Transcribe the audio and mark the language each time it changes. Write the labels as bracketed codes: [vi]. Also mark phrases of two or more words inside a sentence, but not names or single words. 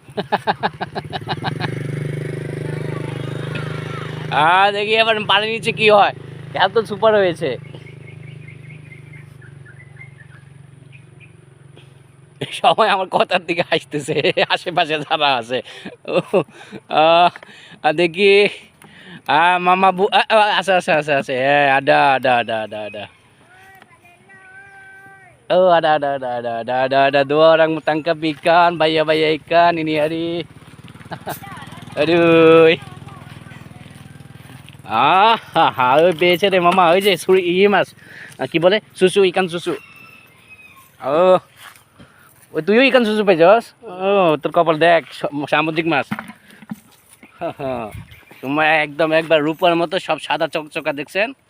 [bn] দেখি এবার পানি নিচে কি হয়, এত সুপার হয়েছে। সবাই আমার কথার দিকে হাসতেছে, আশেপাশে যারা আছে। দেখি মামা আছে আছে আছে আছে, হ্যাঁ [ms] ada ada ada ada ada. Oh ada dua orang tangkap ikan, bayar ikan ini hari. Aduh. [bn] ওই পেয়েছে রে মামা, ওই যে ইয়ে মাছ, কি বলে, সুসু, [ms] ikan susu. [bn] ও ওই তুইও [ms] ikan susu [bn] পেয়েছস? ও তোর কপাল দেখ, সামুদ্রিক মাছ। তোমার একদম একবার রূপার মতো সব সাদা চকচকা, দেখছেন?